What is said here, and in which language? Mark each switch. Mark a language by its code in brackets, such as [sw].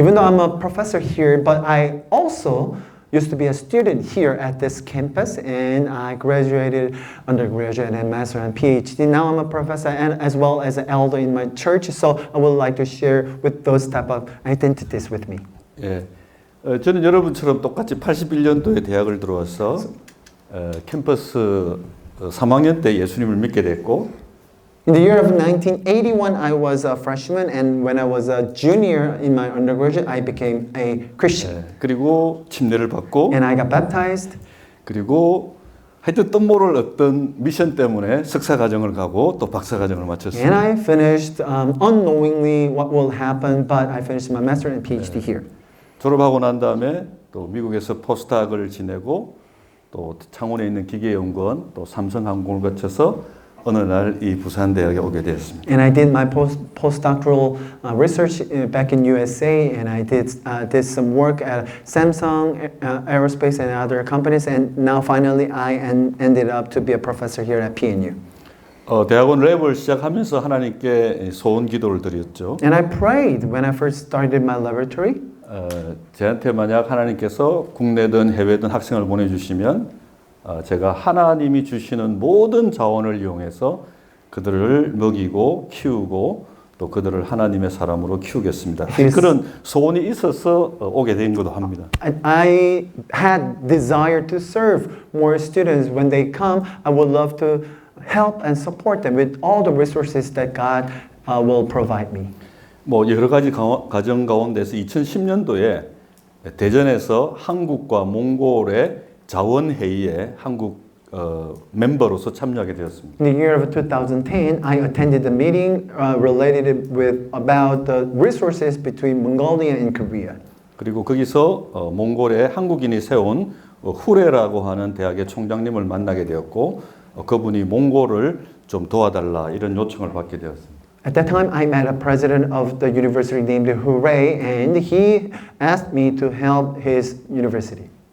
[en] Even though I'm a professor here, but I also used to be a student here at this campus, and I graduated undergraduate and master and PhD. Now I'm a professor and as well as an elder in my church, so I would like to share with those type of identities with me. [ko] 예, 저는 여러분처럼 똑같이 81년도에 대학을 들어와서 캠퍼스 3학년 때 예수님을 믿게 됐고 [en] In the year of 1981, I was a freshman, and when I was a junior in my undergraduate, I became a Christian. [ko] 그리고 침례를 받고 [en] And I got baptized. [ko] 그리고 하여튼 또 모를 어떤 미션 때문에 석사 과정을 가고 또 박사 과정을 마쳤습니다. [en] And I finished unknowingly what will happen, but I finished my master and PhD here. [ko] 졸업하고 난 다음에 또 미국에서 포스닥을 지내고 또 창원에 있는 기계연구원 또 삼성항공을 거쳐서 어느 날 이 부산대학에 오게 되었습니다. [en] And I did my postdoctoral research back in USA, and I did some work at Samsung Aerospace and other companies, and now finally I ended up to be a professor here at PNU. [ko] 대학원 랩을 시작하면서 하나님께 소원 기도를 드렸죠. [en] And I prayed when I first started my laboratory. [ko] 저한테 만약 하나님께서 국내든 해외든 학생을 보내주시면 제가 하나님이 주시는 모든 자원을 이용해서 그들을 먹이고 키우고 또 그들을 하나님의 사람으로 키우겠습니다. 그런 소원이 있어서 오게 된 것도 합니다. [en] I had desire to serve more students. When they come, I would love to help and support them with all the resources that God will provide me. [ko] 뭐 여러 가지 과정 가운데서 2010년도에 대전에서 한국과 몽골의 자원회의에 한국 멤버로서 참여하게 되었습니다. [en] In the year of 2010, I attended a meeting related with about the resources between Mongolia and Korea. [ko] 그리고 거기서 몽골의 한국인이 세운 후레라고 하는 대학의 총장님을 만나게 되었고 그분이 몽골을 좀 도와달라 이런 요청을 받게 되었습니다. [en] At that time, I met a president of the university named Hooray, and he asked me to help his university.